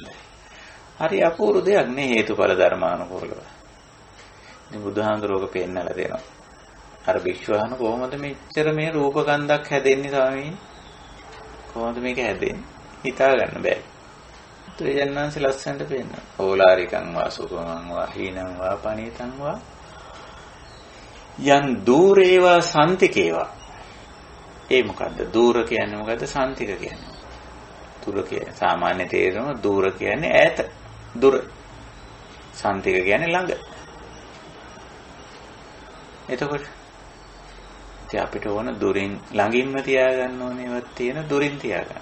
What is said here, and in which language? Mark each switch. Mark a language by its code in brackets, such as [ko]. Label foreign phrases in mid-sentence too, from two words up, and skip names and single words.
[si] හරි අපූර්ව දෙයක් නේ හේතුඵල ධර්මානුකූලව. ඉතින් බුදුහාමුදුරුවෝ පෙන්නලා දෙනවා. අර විශ්වාහන කොහොමද මෙච්චර මේ රූපකන්දක් හැදෙන්නේ ස්වාමීනි? කොහොමද මේක හැදෙන්නේ? හිතා ගන්න බෑ. ත්‍රිජන්නාංශ ලස්සනට පෙන්නන. [pi] ඕලාරිකං වා සුඛමං වා හීනං වා පනීතං වා යන් දූරේවා සම්තිකේවා. [si] ඒ මොකද්ද? දූර කියන්නේ මොකද්ද? සම්තික කියන්නේ. දුර කියන්නේ සාමාන්‍ය තේරුම දූර කියන්නේ ඈත. දුර. සම්තික කියන්නේ ළඟ. එතකොට ඉතින් අපිට ඕන දුරින් ළඟින්ම තියාගන්න ඕනේවත් තියෙන දුරින් තියාගන්න.